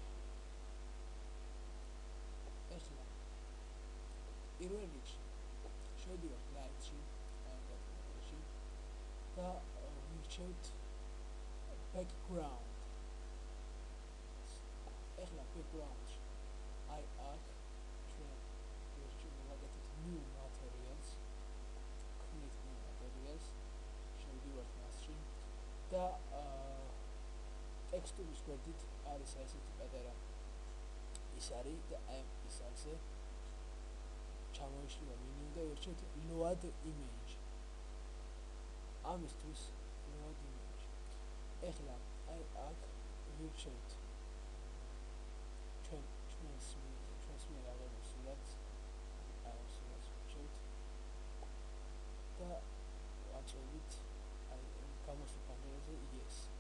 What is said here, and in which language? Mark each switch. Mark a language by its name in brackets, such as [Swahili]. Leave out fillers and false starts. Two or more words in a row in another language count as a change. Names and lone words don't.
[Georgian] ეხლა პირველ რიგში შევდივართ ლაითში და ვირჩევთ background. ეხლა background-ში აი აქ ჩვენ ვირჩევთ [English] new materials, create new materials, [Georgian] შევდივართ მასში და ტექსტურის გვერდით არის ესეთი პატარა ის არის და აი ის არის ჩამოიშლივა menü და ვირჩევთ [English] load image. [Georgian] ამისთვის [English] load image. [Georgian] ეხლა აი აქ ვირჩევთ ჩვენს მიერ აღებულ სურათს, აი ამ სურათს ვირჩევთ და ვაწვევით აი გამოსულ პანელზე yes.